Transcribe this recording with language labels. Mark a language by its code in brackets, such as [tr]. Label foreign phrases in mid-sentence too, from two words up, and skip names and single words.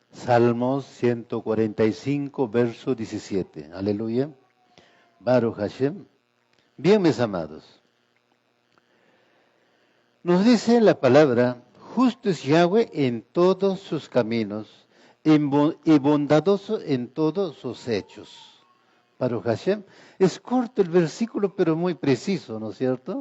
[es] Salmos 145, verso 17. Aleluya. [he] ברוך השם. [es] Bien, mis amados. Nos dice la palabra, justo es Yahweh en todos sus caminos y bondadoso en todos sus hechos. [he] ברוך השם. [es] Es corto el versículo, pero muy preciso, ¿no es cierto?